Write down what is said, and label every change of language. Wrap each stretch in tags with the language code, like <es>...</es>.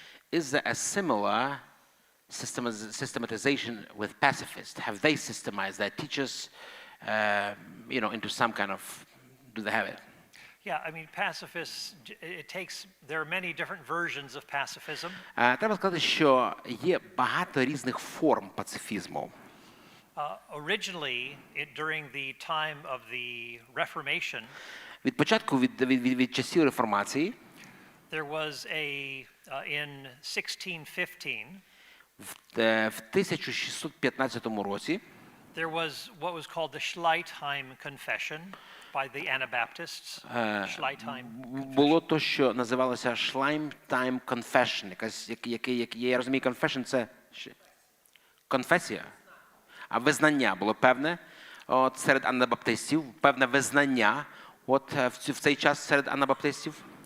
<en>Is there a similar systematization with pacifists? Have they systemized their teachers, into some kind of? Do they have it? Yeah, I mean, pacifists, there are many different versions of pacifism.</en> <uk>Треба сказати, що є багато різних форм пацифізму.</uk> <en>Originally, during the time of the Reformation,</en> <uk>від початку, від часів реформації,</uk> <en>there was in 1615,</en> <uk>в 1615 році,</uk> <en>there was what was called the Schleitheim Confession by the Anabaptists. Schleitheim.</en> <uk>Було то, що називалося Schleitheim Confession. Я розумію, confession – це конфесія, а визнання було певне серед анабаптистів, певне визнання в цей час серед анабаптистів.</uk>